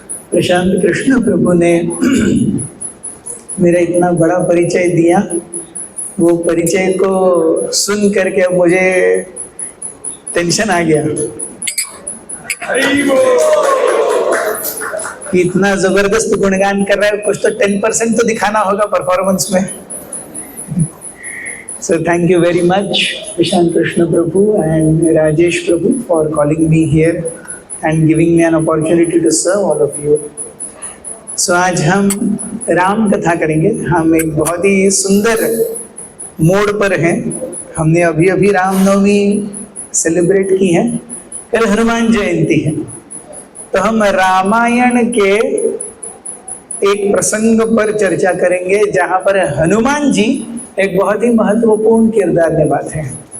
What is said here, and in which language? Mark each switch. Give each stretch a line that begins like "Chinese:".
Hindi: प्रशांत कृष्ण प्रभु ने मेरा इतना बड़ा परिचय दिया, वो परिचय को सुन करके अब मुझे टेंशन आ गया कि इतना जबरदस्त गुणगान कर रहा है, कुछ तो 10% तो दिखाना होगा परफॉर्मेंस में।
English: So thank you very much, Prashant Krishna Prabhu and Rajesh Prabhu, for calling me here and giving me an opportunity to serve all of you.
Hindi: So आज हम राम कथा करेंगे। हम एक बहुत ही सुंदर मोड़ पर हैं। हमने अभी अभी रामनवमी सेलिब्रेट की है, कल हनुमान जयंती है, तो हम रामायण के एक प्रसंग पर चर्चा करेंगे जहां पर हनुमान जी एक बहुत ही महत्वपूर्ण किरदार निभाते हैं।